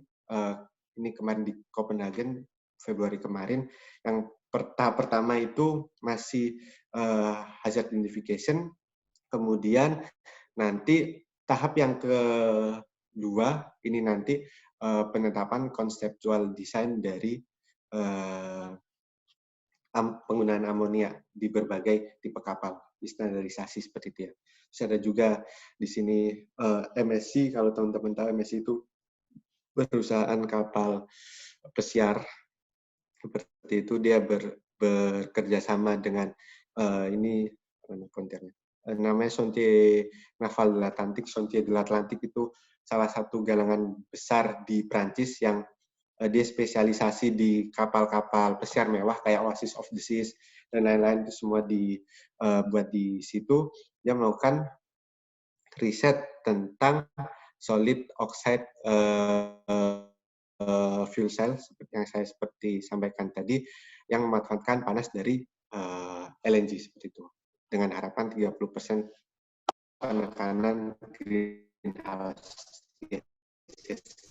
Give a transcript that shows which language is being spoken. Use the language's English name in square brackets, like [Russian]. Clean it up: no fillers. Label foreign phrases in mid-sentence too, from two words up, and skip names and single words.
[Indonesian] Ini kemarin di Copenhagen, Februari kemarin, yang tahap pertama itu masih [English] hazard identification, [Indonesian] kemudian nanti tahap yang kedua ini nanti penetapan konseptual desain dari penggunaan amonia di berbagai tipe kapal, standarisasi seperti itu ya. Terus ada juga di sini MSC, kalau teman-teman tahu MSC itu perusahaan kapal pesiar seperti itu, dia bekerja sama dengan ini kontennya. Namanya Chantier Naval de l'Atlantique. Chantier de l'Atlantique itu salah satu galangan besar di Prancis yang dia spesialisasi di kapal-kapal pesiar mewah kayak Oasis of the Seas dan lain-lain, itu semua dibuat di situ. Dia melakukan riset tentang [English] solid oxide fuel cell [Indonesian] seperti yang saya sampaikan tadi, yang memanfaatkan panas dari LNG seperti itu, dengan harapan 30% penekanan [English] greenhouse gas.